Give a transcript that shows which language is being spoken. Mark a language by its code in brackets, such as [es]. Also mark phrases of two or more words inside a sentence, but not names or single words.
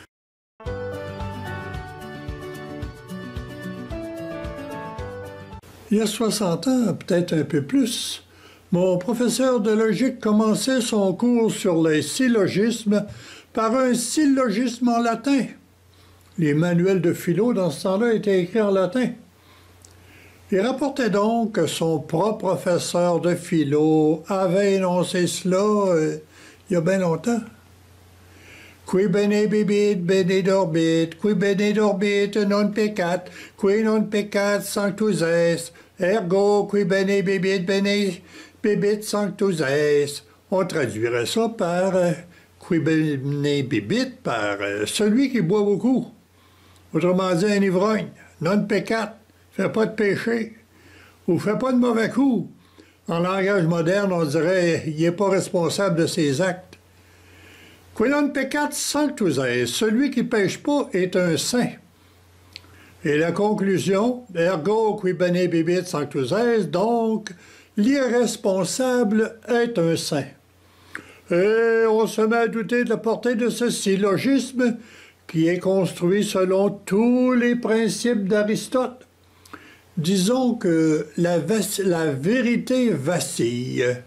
[fr] Il y a 60 ans, peut-être un peu plus, mon professeur de logique commençait son cours sur les syllogismes par un syllogisme en latin. Les manuels de philo dans ce temps-là étaient écrits en latin. Il rapportait donc que son propre professeur de philo avait énoncé cela il y a bien longtemps. [la] Qui bene bibit, bene dorbit, qui bene dorbit non peccat, qui non peccat sanctus est, ergo qui bene bibit, bene bibit sanctus est. [fr] On traduirait ça par [la] qui bene bibit, [fr] par celui qui boit beaucoup. Autrement dit, un ivrogne, [la] non peccat, [fr] fait pas de péché, ou fait pas de mauvais coup. En langage moderne, on dirait il n'est pas responsable de ses actes. [la] Qui non peccat sanctus est, [fr] celui qui ne pêche pas est un saint. Et la conclusion, [la] ergo qui bene bibit sanctus est, [fr] donc l'irresponsable est un saint. Et on se met à douter de la portée de ce syllogisme qui est construit selon tous les principes d'Aristote. Disons que la vérité vacille.